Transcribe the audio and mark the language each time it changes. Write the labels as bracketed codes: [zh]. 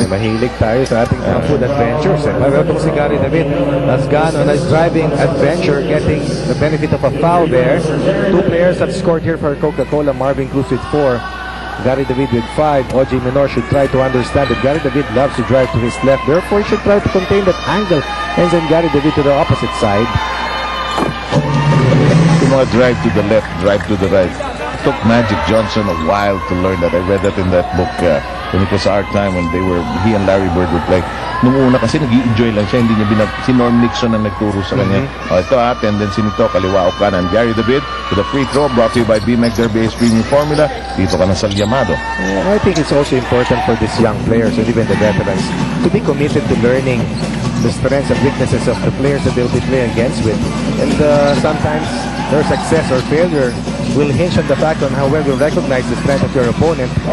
[tl] Mahilig tayo sa ating mga food adventures. Pero itong si [en] Gary David has gone on a driving adventure, getting the benefit of a foul there. 2 players have scored here for Coca-Cola. Marvin Cruz with 4. Gary David with 5. OJ Menor should try to understand that Gary David loves to drive to his left. Therefore, he should try to contain that angle and send Gary David to the opposite side. Mga drive to the left, drive to the right. It took Magic Johnson a while to learn that. I read that in that book when it was our time when he and Larry Bird would play. [tl] Nung una kasi nag-i-enjoy lang siya, hindi niya si Norm Nixon ang nagturo sa kanya. Ito tendency nito, kaliwa o kanan. [en] Gary David with a free throw brought to you by BMX Derby Premium Formula. [tl] Dito ka na sa Yamado. [en] I think it's also important for these young players and even the veterans to be committed to learning the strengths and weaknesses of the players that they'll be playing against with. And sometimes their success or failure will hinge on the fact on how well you recognize the strength of your opponent.